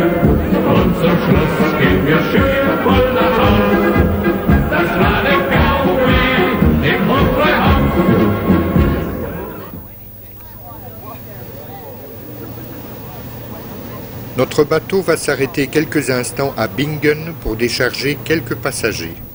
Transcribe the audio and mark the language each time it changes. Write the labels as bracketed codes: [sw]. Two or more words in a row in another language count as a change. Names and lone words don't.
[de] Und zum Schluss gehen wir schön voll nach Haus, das war der Gaudi im Hofbräuhaus. [fr] Notre bateau va s'arrêter quelques instants à Bingen pour décharger quelques passagers.